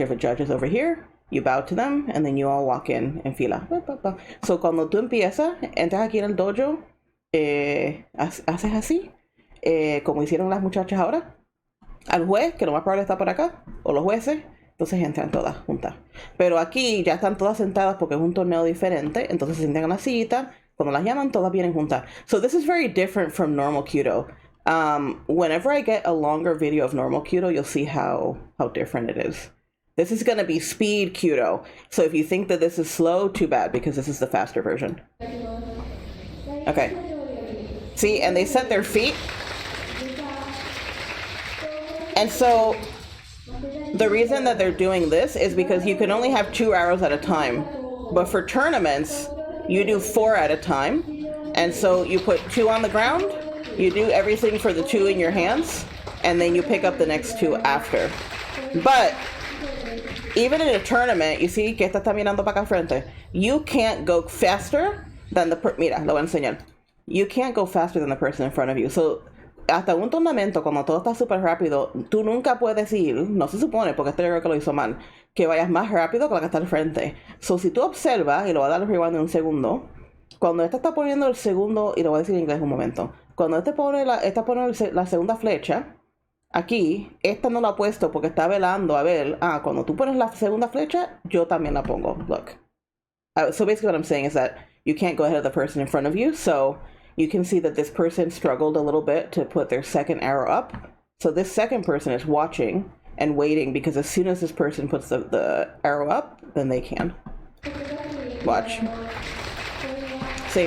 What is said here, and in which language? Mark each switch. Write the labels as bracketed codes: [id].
[en] If a judge is over here, you bow to them, and then you all walk in fila. [es] So cuando tú empiezas, entras aquí en el dojo, haces así, como hicieron las muchachas ahora, al juez, que lo más probable está por acá, o los jueces, entonces entran todas juntas. Pero aquí ya están todas sentadas porque es un torneo diferente, entonces se sientan en la sillita. Cuando las llaman, todas vienen juntas. [en] So this is very different from normal Kyudo. Whenever I get a longer video of normal Kyudo, you'll see how different it is. This is going to be speed Kyudo. So if you think that this is slow, too bad, because this is the faster version. Okay. See, and they set their feet. And so the reason that they're doing this is because you can only have 2 arrows at a time. But for tournaments, you do 4 at a time. And so you put 2 on the ground, you do everything for the 2 in your hands, and then you pick up the next 2 after. But even in a tournament, you see [es] que esta está mirando para acá frente, [en] you can't go faster than [es] mira, lo voy a enseñar. [en] You can't go faster than the person in front of you. [es] So hasta un tornamento, cuando todo está súper rápido, tú nunca puedes ir, no se supone, porque este yo creo que lo hizo mal, que vayas más rápido que la que está al frente. So, si tú observas, y lo voy a dar el rewind en un segundo, cuando esta está poniendo el segundo, y lo voy a decir en inglés un momento, cuando esta pone la segunda flecha, aquí, esta no la ha puesto porque está velando a ver, cuando tú pones la segunda flecha, yo también la pongo, look. [en] So basically what I'm saying is that you can't go ahead of the person in front of you, so you can see that this person struggled a little bit to put their second arrow up. So this second person is watching and waiting because as soon as this person puts the arrow up, then they can. Watch. See?